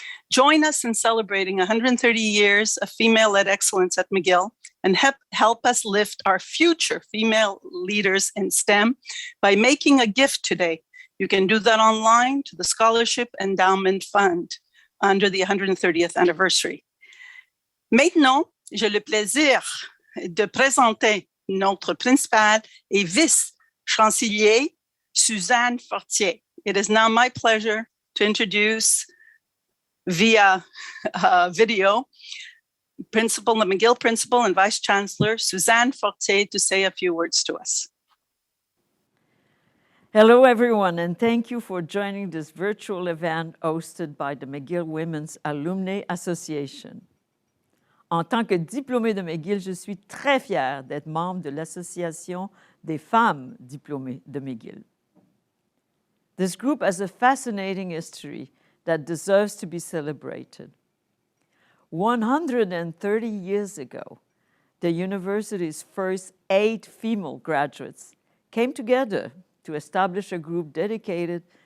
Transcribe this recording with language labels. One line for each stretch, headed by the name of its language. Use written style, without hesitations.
English: Join us in celebrating 130 years of female-led excellence at McGill and help us lift our future female leaders in STEM by making a gift today. You can do that online to the Scholarship Endowment Fund under the 130th anniversary.
French: Maintenant, j'ai le plaisir de présenter notre principale et vice-chancelier, Suzanne Fortier.
English: It is now my pleasure to introduce via video, the McGill Principal and Vice Chancellor, Suzanne Fortier, to say a few words to us. Hello, everyone, and thank you for joining this virtual event hosted by the McGill Women's Alumnae Association.
French: En tant que diplômée de McGill, je suis très fière d'être membre de l'Association des femmes diplômées de McGill.
English: This group has a fascinating history that deserves to be celebrated. 130 years ago, the university's first 8 female graduates came together to establish a group dedicated